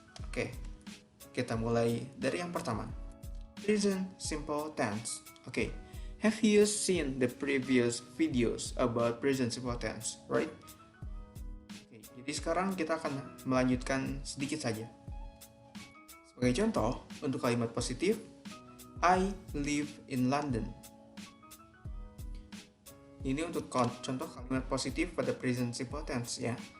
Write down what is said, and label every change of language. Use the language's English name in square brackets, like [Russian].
[Indonesian] Oke, kita mulai dari yang pertama. [English] Present simple tense. Oke, have you seen the previous videos about present simple tense, right? [Indonesian] Oke, jadi sekarang kita akan melanjutkan sedikit saja. Sebagai contoh, untuk kalimat positif, [English] I live in London. [Indonesian] Ini untuk contoh kalimat positif pada present simple tense ya.